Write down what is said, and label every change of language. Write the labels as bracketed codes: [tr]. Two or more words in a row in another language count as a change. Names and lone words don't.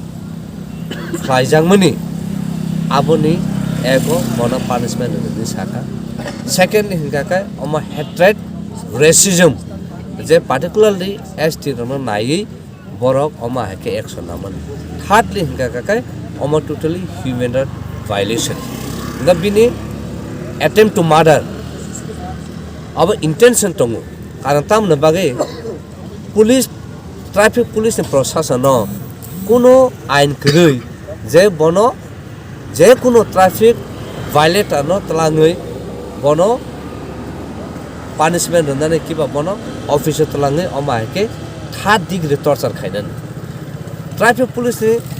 [trp] खायजांमनि आबनि एगो बनो पानिशमेंट होननि साका सेकेंड हिंगाखाय अमा [en] hatred racism [trp] जे पार्टिकुलारली ST रनो नायै बरक अमा हेके एक्शन नामन थार्डली हिंगाखाय अमा [en] totally human right violation [trp] दा बिनि [en] attempt to murder [trp] अब इंटेंशन दङ कारण तामनो बागै [en] police traffic police [trp] प्रशासन कोनो आइन गरै जे बनो जे कोनो [en] traffic violator [trp] न तलाङै बनो पानिशमेंट होननानै किबा बनो अफिसर तलाङै अमा हेके 3 [en] degree torture [trp] खायनान [en] traffic police [trp] नि